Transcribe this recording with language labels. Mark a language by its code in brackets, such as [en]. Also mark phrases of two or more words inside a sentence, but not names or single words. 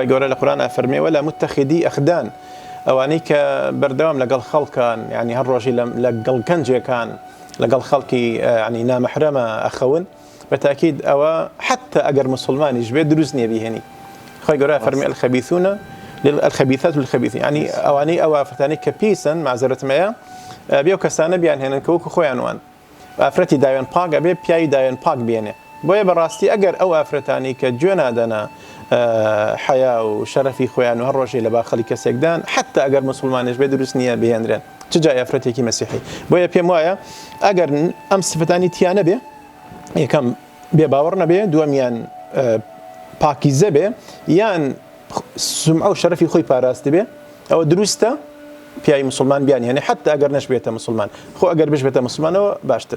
[ckb] گەورە لە قورئان ئەفەرمێ [ar] وەلا متەخیدی ئەخدان [ckb] ئەوانەی کە بەردەوام لەگەڵ خەڵکان یعنی هەر ڕۆژی لەگەڵ کەنجێکان لەگەڵ خەڵکی ینی نامەحرەمە ئەخەون بەتاکید ئەوە حتى ئەگەر مسلمانیش بێت دروست نییە بیهێنی خوای گەورە فەرمی [ar] الخبيثات للخبيثين [ckb] يعني ئەوانەی ئەو ئافرەتانەی کە پیسن معزەرەتمەیە بێ و کەسانە بیان هێنن کە وەکو خۆیان وان ئافرەتی داوێن پاک ئەبێ پیاوی داوێن پاک بێنێ بۆیە بەڕاستی ئەگەر ئەو ئافرەتانی کە گوێ نادەنا حیا و شەرەفی خۆیان و هەر ڕۆژێ لە باخەڵی کەسێکدان حتى ئەگەر مسلمانش بێ دروست نییە بهێنرێن چ جای ئافرەتێکی مەسیحی بۆیە پێم وایە ئەگەر ئەم سفتانی تیانە بێ یەکەم بێ باوەڕ نەبێ دووەمیان پاکیزە بێ یان سمعە و شەرەفی خۆی پاراست بێ ئەوە دروستە پیاوی مسلمان بیان هێنێ حتى ئەگەر نەشبێتە مسلمان خۆ ئەگەر بشبێتە مسلمانەوە باشتر